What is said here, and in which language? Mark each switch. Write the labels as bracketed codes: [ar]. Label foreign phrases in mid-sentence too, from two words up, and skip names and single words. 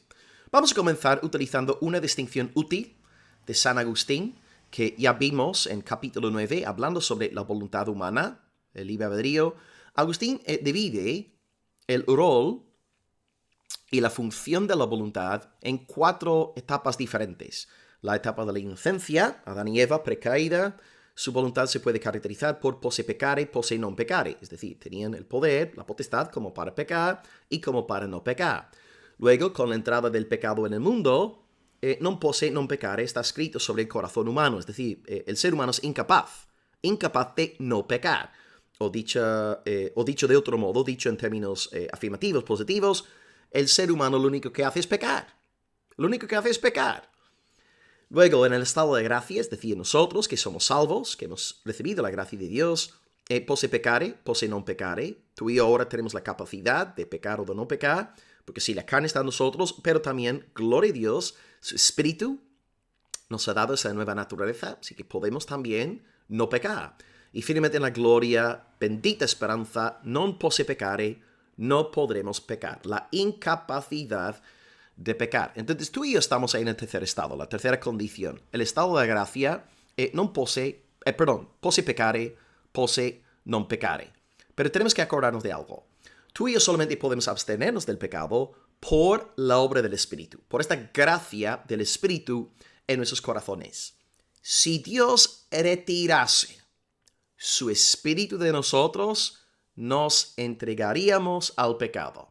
[es] Vamos a comenzar utilizando una distinción útil de San Agustín, que ya vimos en capítulo 9, hablando sobre la voluntad humana, el libre albedrío. Agustín divide el rol y la función de la voluntad en 4 etapas diferentes. La etapa de la inocencia, Adán y Eva, precaída. Su voluntad se puede caracterizar por [la] posse peccare, posse non peccare, [es] es decir, tenían el poder, la potestad, como para pecar y como para no pecar. Luego, con la entrada del pecado en el mundo, [la] non posse non peccare [es] está escrito sobre el corazón humano, es decir, el ser humano es incapaz de no pecar. O dicho de otro modo, dicho en términos afirmativos, positivos, el ser humano lo único que hace es pecar. Luego, en el estado de gracia, es decir, nosotros que somos salvos, que hemos recibido la gracia de Dios, [la] posse peccare, posse non peccare. [es] Tú y yo ahora tenemos la capacidad de pecar o de no pecar, porque sí, la carne está en nosotros, pero también, gloria a Dios, su espíritu nos ha dado esa nueva naturaleza, así que podemos también no pecar. Y finalmente en la gloria, bendita esperanza, [la] non posse peccare, [es] no podremos pecar. La incapacidad de pecar. Entonces tú y yo estamos ahí en el tercer estado, la tercera condición. El estado de gracia, [la] posse peccare, posse non peccare. [es] Pero tenemos que acordarnos de algo. Tú y yo solamente podemos abstenernos del pecado por la obra del Espíritu, por esta gracia del Espíritu en nuestros corazones. Si Dios retirase su Espíritu de nosotros, nos entregaríamos al pecado.